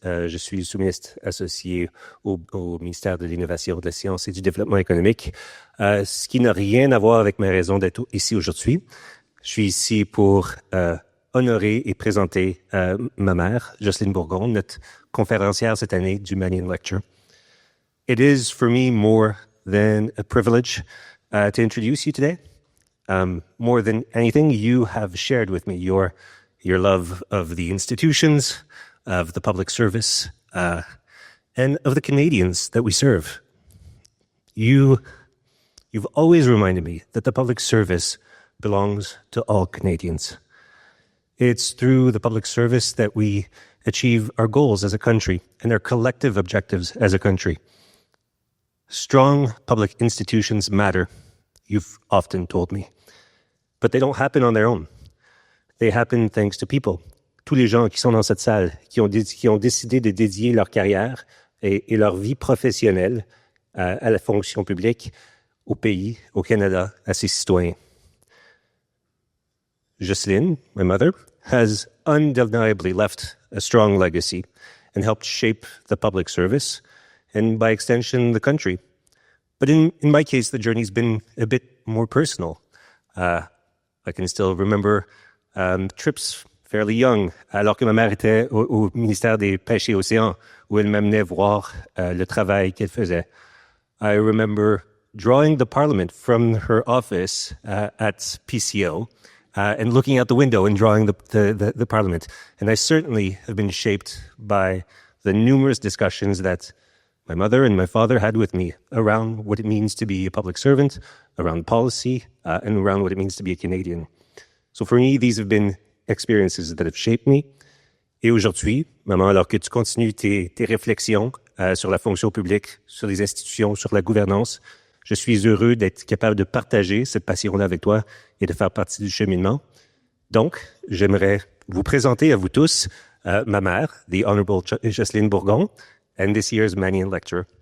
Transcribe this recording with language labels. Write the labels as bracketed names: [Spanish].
[French] Je suis sous-ministre associé au ministère de l'Innovation, de la Science et du Développement économique, ce qui n'a rien à voir avec ma raison d'être ici aujourd'hui. Je suis ici pour honorer et présenter ma mère, Jocelyne Bourgon, notre conférencière cette année du Manion Lecture. [English] It is for me more than a privilege to introduce you today. More than anything, you have shared with me your love of the institutions, of the public service, and of the Canadians that we serve. You've always reminded me that the public service belongs to all Canadians. It's through the public service that we achieve our goals as a country and our collective objectives as a country. Strong public institutions matter, you've often told me, but they don't happen on their own. They happen thanks to people. [French] Tous les gens qui sont dans cette salle, qui ont décidé de dédier leur carrière et leur vie professionnelle à la fonction publique, au pays, au Canada, à ses citoyens. [English] Jocelyne, my mother, has undeniably left a strong legacy and helped shape the public service and, by extension, the country. But in my case, the journey's been a bit more personal. I can still remember trips fairly young, [French] alors que ma mère était au ministère des Pêches et Océans, où elle m'amenait voir le travail qu'elle faisait. [English] I remember drawing the Parliament from her office at PCO and looking out the window and drawing the Parliament. And I certainly have been shaped by the numerous discussions that my mother and my father had with me around what it means to be a public servant, around policy, and around what it means to be a Canadian. So for me, these have been experiences that have shaped me. [French] Et aujourd'hui, maman, alors que tu continues tes réflexions sur la fonction publique, sur les institutions, sur la gouvernance, je suis heureux d'être capable de partager cette passion-là avec toi et de faire partie du cheminement. Donc, j'aimerais vous présenter à vous tous ma mère, the Honourable Jocelyne Bourgon, and this year's Manion Lecture.